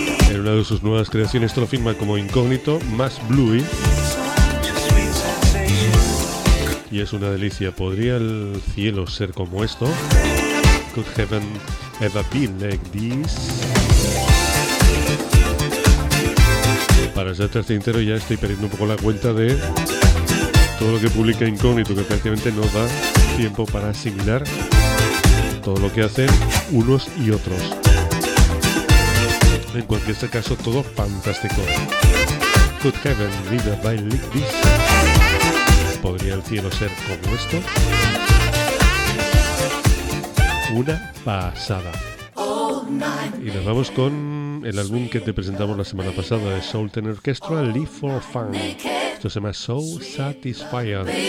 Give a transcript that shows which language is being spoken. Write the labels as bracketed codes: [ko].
[es] En una de sus nuevas creaciones esto lo firma como Incógnito más Bluey. Y es una delicia. ¿Podría el cielo ser como esto? [en] Could heaven ever be like this? [es] Para ser tan sincero ya estoy perdiendo un poco la cuenta de todo lo que publica Incógnito, que prácticamente no da tiempo para asimilar todo lo que hacen unos y otros. En cualquier caso, todo fantástico. [en] Could heaven live by like this? [es] ¿Podría el cielo ser como esto? Una pasada. Y nos vamos con el álbum que te presentamos la semana pasada de Soul Ten Orchestra, Live for Fun. Esto se llama Soul Satisfier.